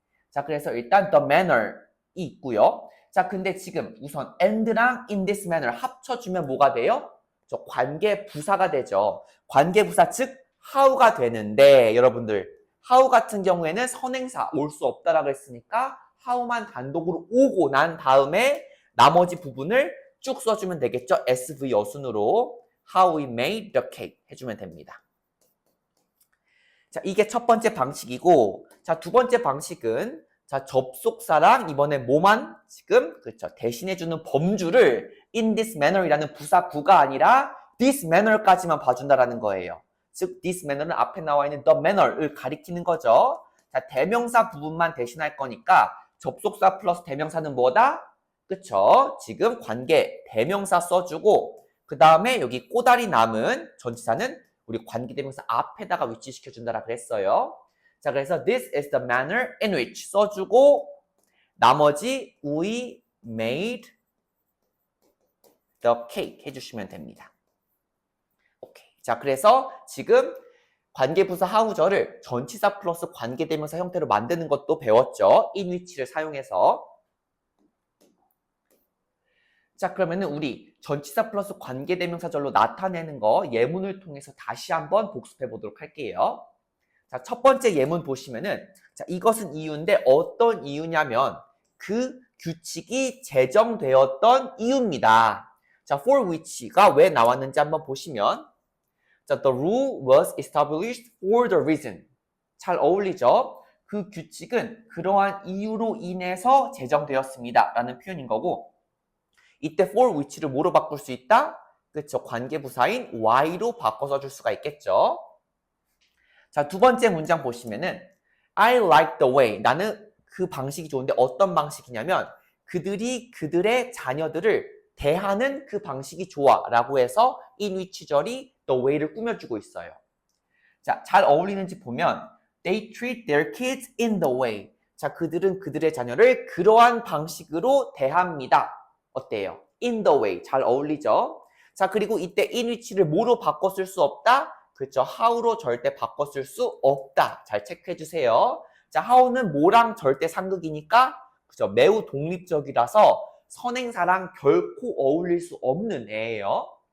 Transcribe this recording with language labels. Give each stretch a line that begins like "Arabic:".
Korean: 자, 그래서 일단 the manner이 있고요. 자, 근데 지금 우선 and랑 in this manner 합쳐주면 뭐가 돼요? 저 관계 부사가 되죠. 관계 부사 즉 how가 되는데 여러분들 how 같은 경우에는 선행사 올 수 없다라고 했으니까 how만 단독으로 오고 난 다음에 나머지 부분을 쭉 써주면 되겠죠. SV 어순으로
English: How we made the cake
Korean: 해주면 됩니다. 자, 이게 첫 번째 방식이고, 자, 두 번째 방식은 자, 접속사랑 이번에 뭐만 지금 그렇죠. 대신해주는 범주를 in this manner이라는 부사 구가 아니라 this manner까지만 봐준다라는 거예요. 즉, this manner는 앞에 나와 있는 the manner를 가리키는 거죠. 자, 대명사 부분만 대신할 거니까 접속사 플러스 대명사는 뭐다? 그쵸? 지금 관계 대명사 써주고 그 다음에 여기 꼬다리 남은 전치사는 우리 관계대명사 앞에다가 위치시켜준다라 그랬어요. 자, 그래서
English: this is the manner in which
Korean: 써주고 나머지
English: we made the cake
Korean: 해주시면 됩니다. 오케이. 자, 그래서 지금 관계부사 하우저를 전치사 플러스 관계대명사 형태로 만드는 것도 배웠죠. in which를 사용해서. 자, 그러면은 우리 전치사 플러스 관계대명사절로 나타내는 거 예문을 통해서 다시 한번 복습해 보도록 할게요. 자, 첫 번째 예문 보시면은 자, 이것은 이유인데 어떤 이유냐면 그 규칙이 제정되었던 이유입니다.
English: 자, for which가
Korean: 왜 나왔는지 한번 보시면 자,
English: the rule was established for the reason.
Korean: 잘 어울리죠? 그 규칙은 그러한 이유로 인해서 제정되었습니다. 라는 표현인 거고 이때 for which를 뭐로 바꿀 수 있다? 그쵸? 관계부사인 why로 바꿔서 줄 수가 있겠죠? 자, 두 번째 문장 보시면은
English: I like the way.
Korean: 나는 그 방식이 좋은데 어떤 방식이냐면 그들이 그들의 자녀들을 대하는 그 방식이 좋아 라고 해서 in which절이 the way를 꾸며주고 있어요. 자, 잘 어울리는지 보면
English: they treat their kids in the way.
Korean: 자, 그들은 그들의 자녀를 그러한 방식으로 대합니다. 어때요? in the way. 잘 어울리죠? 자, 그리고 이때 in which를 뭐로 바꿔 쓸 수 없다? 그렇죠. how로 절대 바꿔 쓸 수 없다. 잘 체크해 주세요. 자, how는 뭐랑 절대 상극이니까 그죠? 매우 독립적이라서 선행사랑 결코 어울릴 수 없는 애예요.